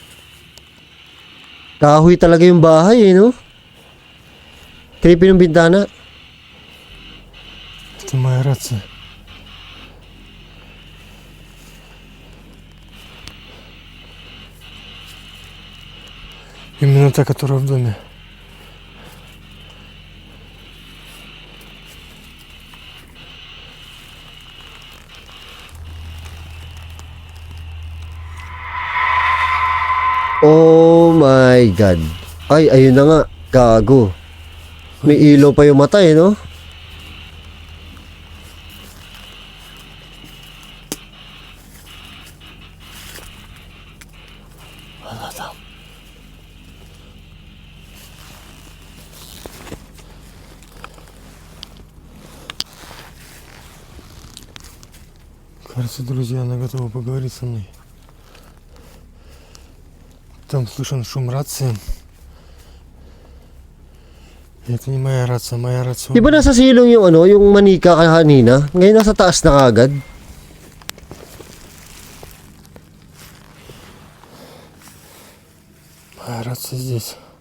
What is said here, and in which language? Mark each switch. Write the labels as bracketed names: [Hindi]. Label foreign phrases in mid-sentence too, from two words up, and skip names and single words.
[Filipino] Kahoy talaga yung bahay eh, no? Creepy ng bintana. [Russian] Это моя рация. Именно та, которая в доме. [English] Oh my God. [Filipino] Ay, ayun na nga. Gago. May ilaw pa yung mata eh, no? [Russian] Она там. Кажется, друзья, она готова поговорить со мной. Там слышен шум рации. Это не моя рация, моя рация. [Filipino] Di ba nasa silong yung ano, yung manika kanina? Ngayon nasa taas na kagad. [Russian] Моя рация здесь.